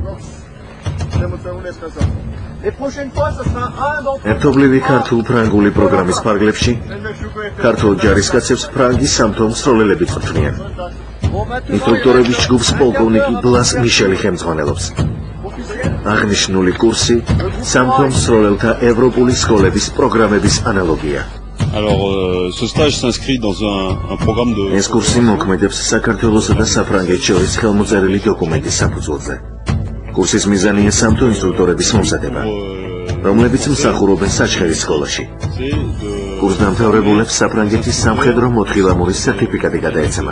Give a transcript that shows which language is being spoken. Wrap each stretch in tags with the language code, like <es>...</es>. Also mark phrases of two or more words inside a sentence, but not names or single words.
<ka>ერთობლივი ქართულ-ფრანგული პროგრამის ფარგლებში ქართულ ჯარისკაცებს ფრანგის სამთო მსროლელები წვრთნიან. ინსტრუქტორების ჯგუფს პოლკოვნიკი ბლას მიშელი ხელმძღვანელობს. აღნიშნული კურსი სამთო მსროლელთა ევროპული სკოლების პროგრამების ანალოგია.</ka> <fr>Alors, ce stage s'inscrit dans un programme de...</fr> <ka>ეს კურსი მოქმედებს საქართველოსა და საფრანგეთს შორის ხელმოწერილი დოკუმენტის საფუძველზე. კურსის მიზანია სამთო ინსტრუქტორების მომზადება, რომლებიც მსახურობენ საჩხერის სკოლაში. კურსდამთავრებულებს საფრანგეთის სამხედრო მოთხილამურის სერტიფიკატი გადაეცემათ.</ka>